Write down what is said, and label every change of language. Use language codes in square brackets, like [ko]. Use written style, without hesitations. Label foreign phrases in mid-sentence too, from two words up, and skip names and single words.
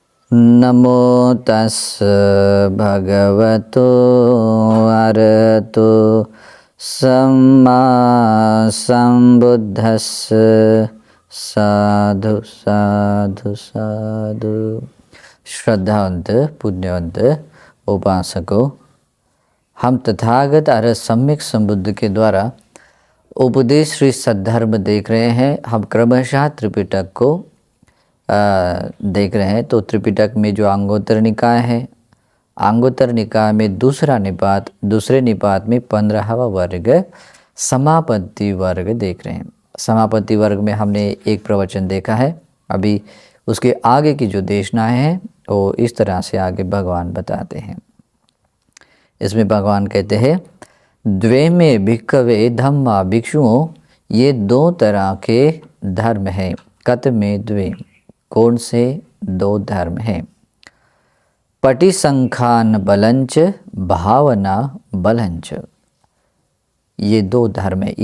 [pi] नमो तस् भगवतो अरहतो सम्मा संबुद्धस्स। साधु साधु साधु। [hi] श्रद्धावंत पुण्यवंत उपासकों, हम तथागत अरहत सम्यक संबुद्ध के द्वारा उपदेश श्री सद्धर्म देख रहे हैं। हम क्रमशः त्रिपिटक को देख रहे हैं। तो त्रिपिटक में जो अंगोत्तर निकाय है, अंगोत्तर निकाय में दूसरा निपात, दूसरे निपात में 15वां वर्ग समापत्ति वर्ग देख रहे हैं। समापत्ति वर्ग में हमने एक प्रवचन देखा है। अभी उसके आगे की जो देशनाएं हैं वो इस तरह से आगे भगवान बताते हैं। इसमें भगवान कहते हैं, [pi] द्वे में भिक्खवे धम्मा, [hi] भिक्षुओं ये दो तरह के धर्म हैं। [pi] कत में द्वे, [hi] कौन से दो धर्म हैं? [pi] पटिसंखान बलंच, भावना बलंच, [hi] ये दो धर्म है।